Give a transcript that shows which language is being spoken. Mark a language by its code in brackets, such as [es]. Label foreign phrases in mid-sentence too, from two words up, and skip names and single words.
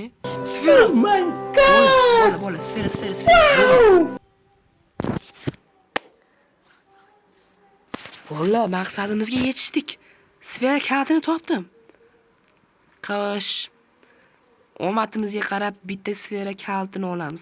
[uz] Sfera. [en] Oh my god. [uz] Bola, sfera. Bola, maqsadimizga yetishdik. Sfera kaltini topdim. Qo'sh. Omadimizga qarab bitta sfera kaltini olamiz.